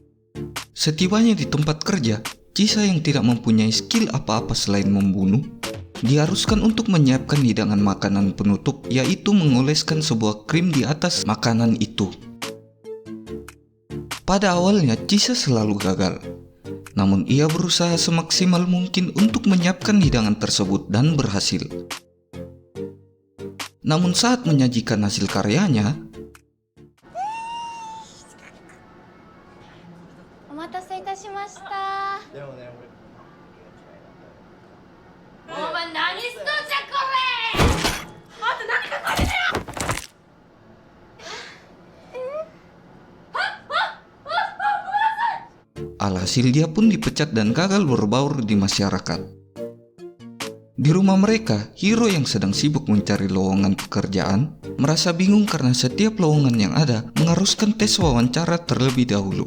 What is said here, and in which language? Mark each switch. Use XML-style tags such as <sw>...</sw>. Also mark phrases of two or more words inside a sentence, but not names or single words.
<id>Setibanya di tempat kerja, Chisa yang tidak mempunyai skill apa-apa selain membunuh, diharuskan untuk menyiapkan hidangan makanan penutup, yaitu mengoleskan sebuah krim di atas makanan itu. Pada awalnya Chisa selalu gagal, namun ia berusaha semaksimal mungkin untuk menyiapkan hidangan tersebut dan berhasil. Namun saat menyajikan hasil karyanya,</id> <ja>お待たせいたしました。お前何しとんじゃこれ。あんた何か書いてるよ。</ja> <id>alhasil dia pun dipecat dan gagal berbaur di masyarakat. Di rumah mereka, Hiro yang sedang sibuk mencari lowongan pekerjaan merasa bingung karena setiap lowongan yang ada mengharuskan tes wawancara terlebih dahulu.</id>